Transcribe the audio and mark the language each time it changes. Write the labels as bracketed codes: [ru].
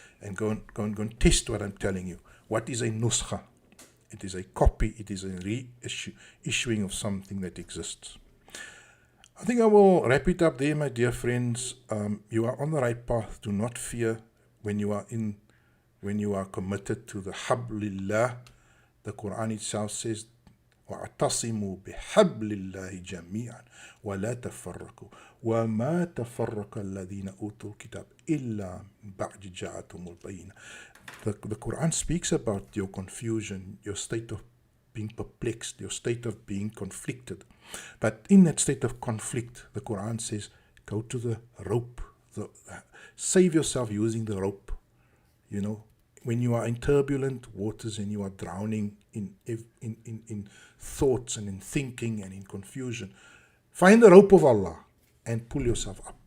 [en] And go and test what I'm telling you. What is a nuskha? It is a copy. It is a reissuing of something that exists. I think I will wrap it up there, my dear friends. You are on the right path. Do not fear when you are committed to the hablillah. The Quran itself says, [ar] وَاعْتَصِمُوا بِحَبْلِ اللَّهِ جَمِيعًا وَلَا تَفَرَّقُوا وَمَا تَفَرَّقَ الَّذِينَ أُوتُوا الْكِتَابَ إِلَّا بَعْدَ جَاءَتْهُمُ الْبَيِّنَةُ. [en] The Quran speaks about your confusion, your state of being perplexed, your state of being conflicted. But in that state of conflict, the Quran says, go to the rope. Save yourself using the rope. You know, when you are in turbulent waters and you are drowning in thoughts and in thinking and in confusion, find the rope of Allah and pull yourself up.